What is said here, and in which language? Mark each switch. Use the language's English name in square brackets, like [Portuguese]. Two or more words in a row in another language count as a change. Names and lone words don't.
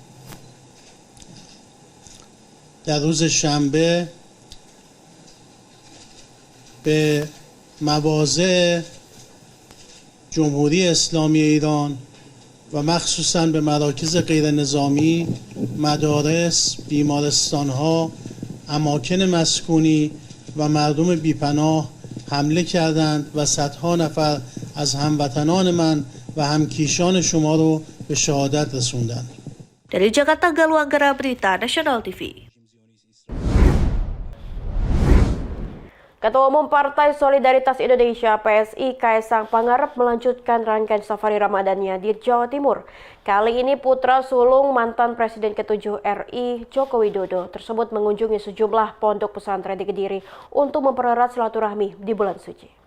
[Persian] در روز شنبه به مواضع جمهوری اسلامی ایران و مخصوصاً به مراکز غیر نظامی، مدارس، بیمارستان‌ها، اماکن مسکونی و مردم بیپناه حمله کردند و صدها نفر از هموطنان من و همکیشان شما رو به شهادت رسوندند. [Indonesian] Dari Jakarta, Galuh Anggara, Berita Nasional TV. Ketua Umum Partai Solidaritas Indonesia (PSI) Kaisang Pangarep melanjutkan rangkaian safari Ramadannya di Jawa Timur. Kali ini putra sulung mantan Presiden ke-7 RI Joko Widodo tersebut mengunjungi sejumlah pondok pesantren di Kediri untuk mempererat silaturahmi di bulan suci.